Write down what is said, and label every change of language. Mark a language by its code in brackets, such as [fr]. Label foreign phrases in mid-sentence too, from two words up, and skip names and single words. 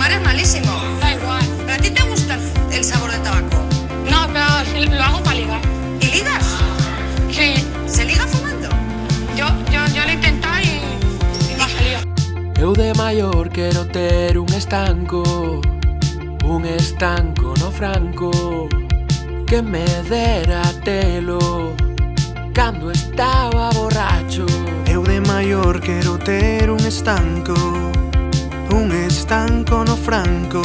[es] malísimo. Da igual. ¿Pero a ti te gusta el sabor del tabaco? No, pero sí, lo hago para ligar. ¿Y ligas? Sí, ¿Se liga fumando? yo lo he intentado y no ha salido. [gl] Eu de maior quero ter un estanco no franco, que me dera telo cando estaba borracho. Eu de maior quero ter un estanco no franco.